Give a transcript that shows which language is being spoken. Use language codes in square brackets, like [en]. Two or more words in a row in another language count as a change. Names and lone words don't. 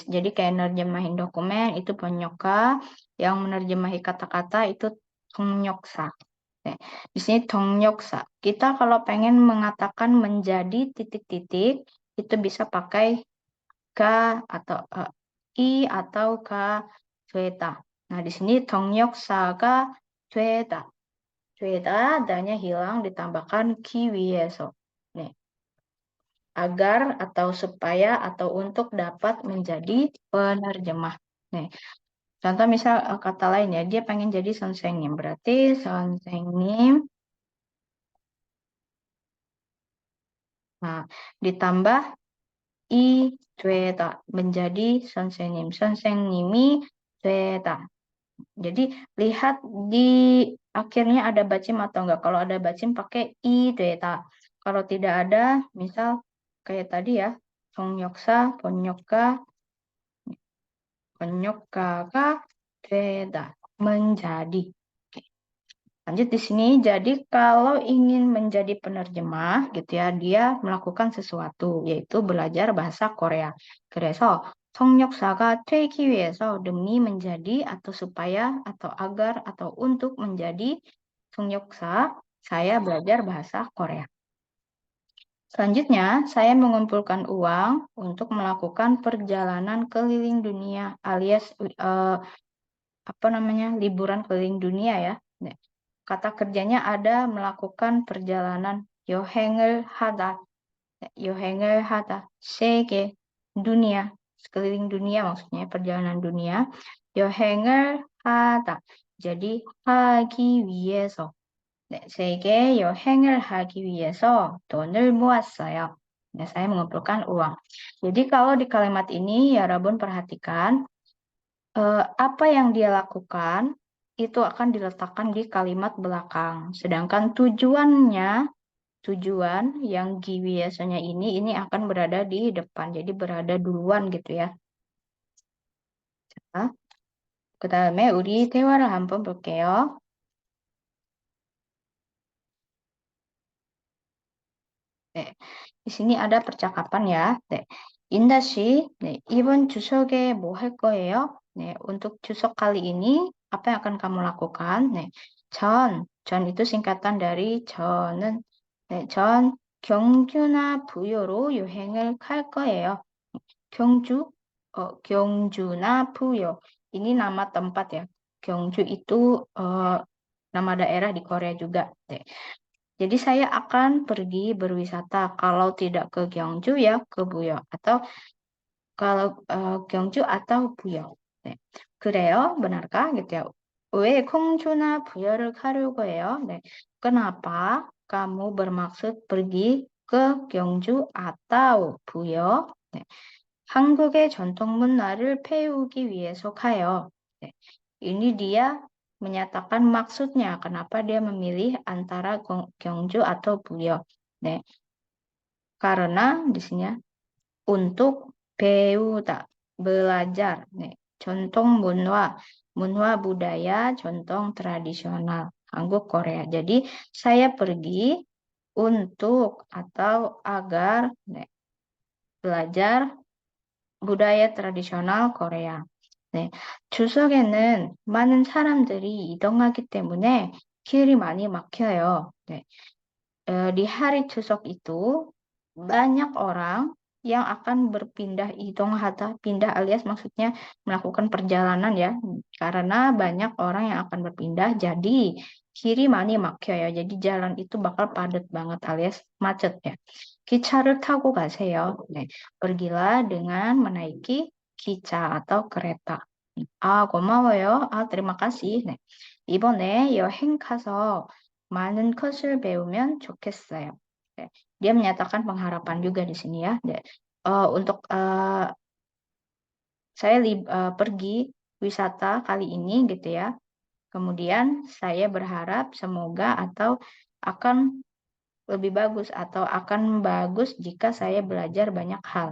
[id] Jadi kayak nerjemahin dokumen itu penyoga, yang menerjemahi kata-kata itu 통역사. Di sini 통역사. Kita kalau pengen mengatakan menjadi titik-titik itu bisa pakai ka atau i atau ka 되다. Nah, di sini [ko] 통역사가 되다. [id] 되다 adanya hilang ditambahkan ki 위해서. Nih, agar atau supaya atau untuk dapat menjadi penerjemah. Nih, contoh misal kata lainnya, dia pengen jadi 선생님. Berarti 선생님. Nah, ditambah i 되다 menjadi 선생님. [ko] 선생님이 되다. [id] Jadi lihat di akhirnya ada bacim atau enggak. Kalau ada bacim pakai i 되다. Kalau tidak ada, misal kayak tadi ya, [ko] 통역사, 번역가가 되다, [id] menjadi. Oke. Lanjut di sini, jadi kalau ingin menjadi penerjemah gitu ya, dia melakukan sesuatu, yaitu belajar bahasa Korea. [ko] 그래서 통역사가 되기 위해서 [id] demi menjadi atau supaya atau agar atau untuk menjadi 통역사, saya belajar bahasa Korea. Selanjutnya, saya mengumpulkan uang untuk melakukan perjalanan keliling dunia alias liburan keliling dunia ya. Kata kerjanya ada melakukan perjalanan [ko] 여행을 하다. 여행을 하다. [id] 세계 dunia, sekeliling dunia maksudnya perjalanan dunia. [ko] 여행을 하다. Jadi 하기 위해서. 세계 여행을 하기 위해서 돈을 모았어요. [id] Nah, saya mengumpulkan uang. Jadi kalau di kalimat ini ya Rabun perhatikan apa yang dia lakukan itu akan diletakkan di kalimat belakang. Sedangkan tujuan yang biasanya ini akan berada di depan. Jadi berada duluan gitu ya. [ko] 자, 그다음에 우리 대화를 한번 볼게요. 네, [id] di sini ada percakapan ya. [ko] 네, 인다 씨, 네, 이번 추석에 뭐 할 거예요? 네, [id] untuk 추석 kali ini apa yang akan kamu lakukan? [ko] 네, 전 [id] itu singkatan dari [ko] 저는, 네, 전 경주나 부여로 여행을 갈 거예요. 경주, 경주나 부여. [id] Ini nama tempat ya. Gyeongju itu nama daerah di Korea juga. [ko] 네. [id] Jadi saya akan pergi berwisata. Kalau tidak ke Gyeongju ya ke Buyo. Atau kalau Gyeongju atau Buyo. [ko] 네. 그래요? [id] benarkah? gitu ya. [ko] 왜 공주나 부여를 가려고 해요? 네. [id] Kenapa kamu bermaksud pergi ke Gyeongju atau Buyo? [ko] 네. 한국의 전통 문화를 배우기 위해서 가요. 네. [id] Ini dia menyatakan maksudnya kenapa dia memilih antara Gyeongju atau Buyo. 네. Karena di sini ya, untuk 배우다, belajar. [ko] 네. 전통 문화 [id] budaya, contoh tradisional. Hanguk, Korea. Jadi saya pergi untuk atau agar belajar budaya tradisional Korea. [ko] 네, 추석에는 많은 사람들이 이동하기 때문에 길이 많이 막혀요. 네, [id] di hari Chuseok itu banyak orang yang akan berpindah idong atau pindah alias maksudnya melakukan perjalanan ya karena banyak orang yang akan berpindah jadi [ko] 길이 많이 막혀 [id] ya jadi jalan itu bakal padat banget alias macet ya. [ko] 기차를 타고 가세요. 네, [id] pergilah dengan menaiki 기차 atau kereta. 고마워요. terima kasih. [ko] 네, 이번에 여행 가서 많은 것을 배우면 좋겠어요. 네, [id] dia menyatakan pengharapan juga di sini ya. Untuk saya pergi wisata kali ini gitu ya. Kemudian saya berharap semoga atau akan lebih bagus atau akan bagus jika saya belajar banyak hal.